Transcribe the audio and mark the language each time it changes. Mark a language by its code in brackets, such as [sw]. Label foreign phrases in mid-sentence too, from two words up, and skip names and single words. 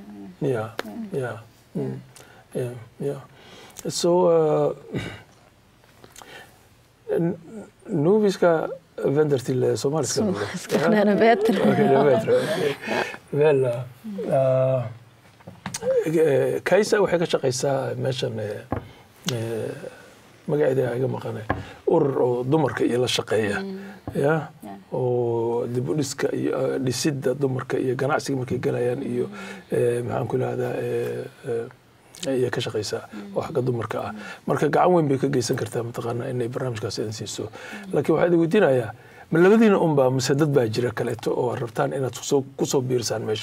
[sv] Så nu vi ska vända till somaliska. Det är bättre. Okej, det är bättre. [so] Väl, Kajsa waxay ka shaqaysaa meeshan magaceeda iga maqanay urur oo dumarka iyo la shaqeeya oo dib u dhiska iyo dhisidda dumarka iyo ganacsiga markay galayaan iyo maxaan ku ihahdaa ayay ka shaqaysaa oo xagga dumarka ah marka gacan weyn bay ka geysan kartaa mataqaanaa inay barnaamijkaas idin siiso laakiin waxaa idin weydiinayaa ma labadiina unbaa mise dad baa jira kaleeto oo rabtaan inaad kusoo biirsaan meesha